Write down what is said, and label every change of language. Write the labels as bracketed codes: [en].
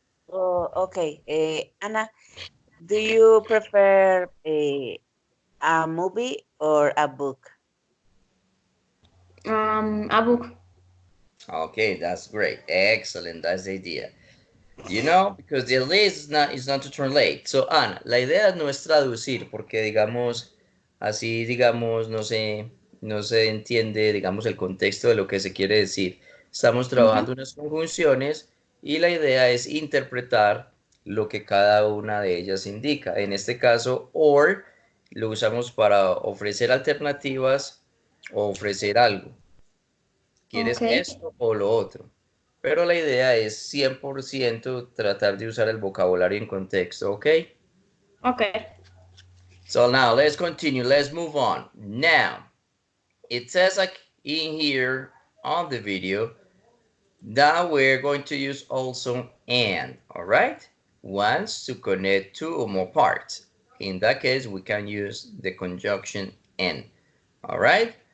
[en] Oh, okay. Anna, do you prefer a movie or a book? A book. Okay, that's great. Excellent. That's the idea. You know, because the idea is not to translate. [es] So, Ana, la idea no es traducir, porque digamos, así digamos, no se entiende, digamos, el contexto de lo que se quiere decir. Estamos trabajando unas conjunciones y la idea es interpretar lo que cada una de ellas indica. En este caso, or lo usamos para ofrecer alternativas o ofrecer algo. ¿Quieres [en] Okay. [es] esto o lo otro? Pero la idea es 100% tratar de usar el vocabulario en contexto, ¿ok? [en] Okay. So now let's continue. Let's move on. Now, it says like in here on the video, Now we're going to use also and, all right? Once to connect two or more parts. In that case, we can use the conjunction and, all right?